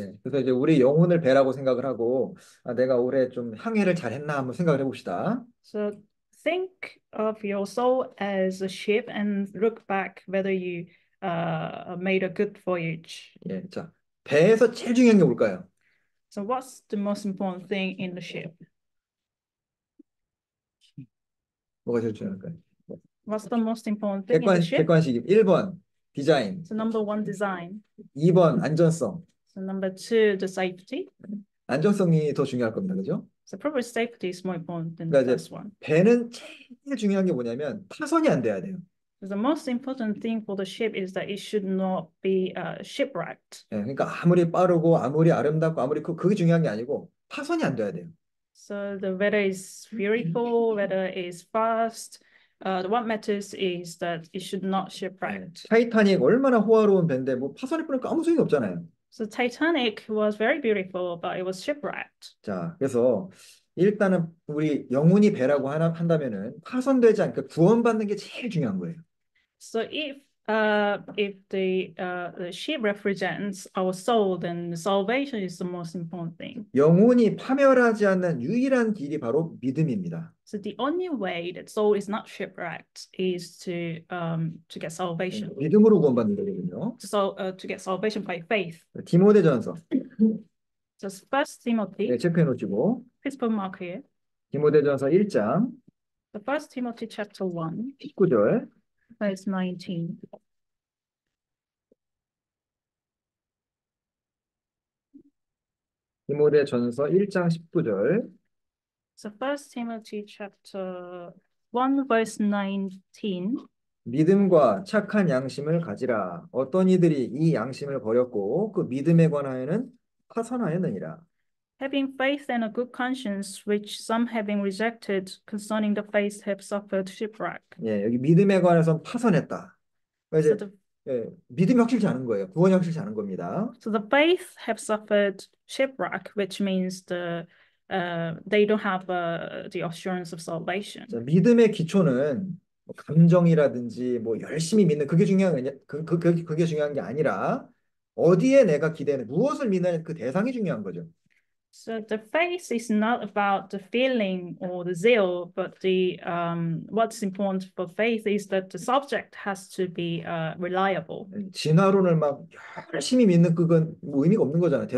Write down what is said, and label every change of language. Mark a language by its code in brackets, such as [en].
[ko] 예, 그래서 이제 우리 영혼을 배라고 생각을 하고 내가 올해 좀 항해를 잘했나 한번 생각을 해봅시다. [en] So think of your soul as a ship and look back whether you made a good voyage. [ko] 예, 자, 배에서 제일 중요한 게 뭘까요? [en] So what's the most important thing in the ship? [ko] 뭐가 제일 중요할까요? [en] What's the most important thing in the ship? [ko] 객관식 1번 디자인, [en] So number one, design. [ko] 2번 안전성. [en] So number two, the safety. [ko] 안전성이 더 중요할 겁니다. 그죠? [en] So probably safety is more important than the [ko] 그러니까 [en] first one. [ko] 배는 제일 중요한 게 뭐냐면 파손이 안 돼야 돼요. [en] So the most important thing for the ship is that it should not be shipwrecked. [ko] 예, 그러니까 아무리 빠르고 아무리 아름답고 아무리 그게 중요한 게 아니고 파손이 안 돼야 돼요. [en] So the weather is beautiful, weather is fast. What matters is that it should not shipwreck. [ko] 타이타닉 얼마나 호화로운 배인데 뭐 파손이 뿌니까 아무 소용이 없잖아요. [en] So Titanic was very beautiful, but it was shipwrecked. [ko] 자, 그래서 일단은 우리 영혼이 배라고 한다면은 파손되지 않게 구원받는 게 제일 중요한 거예요. [en] So if the ship represents our soul, then salvation is the most important thing. [ko] 영혼이 파멸하지 않는 유일한 길이 바로 믿음입니다. [en] So the only way that soul is not shipwrecked is to get salvation. [ko] 믿음으로 구원받는 거거든요. [en] To get salvation by faith. [ko] 디모데전서. [en] So First Timothy. [ko] 네, 체크해 놓으시고. [en] Please put mark here. [ko] 디모데전서 1장. [en] The First Timothy chapter 1. [ko] 19절. [en] Verse 19. [ko] 디모데전서 1장 19절. [en] So First Timothy chapter 1 verse 19. [ko] 믿음과 착한 양심을 가지라. 어떤 이들이 이 양심을 버렸고 그 믿음에 관하여는 파선하였느니라. [en] Having faith and a good conscience, which some having rejected concerning the faith have suffered shipwreck. [ko] 예, 여기 믿음에 관해서 파선했다. 그러니까 이제 믿음이 확실치 않은 거예요. 구원이 확실치 않은 겁니다. [en] So the faith have suffered shipwreck, which means they don't have the assurance of salvation. [ko] 자, 믿음의 기초는 뭐 감정이라든지 뭐 열심히 믿는 그게 중요한 그게 중요한 게 아니라 어디에 내가 기대는 무엇을 믿는 그 대상이 중요한 거죠. [en] So the faith is not about the feeling or the zeal, but what's important for faith is that the subject has to be reliable. [ko] 진화론을 막 열심히 믿는 그건 뭐 의미가 없는 거잖아요.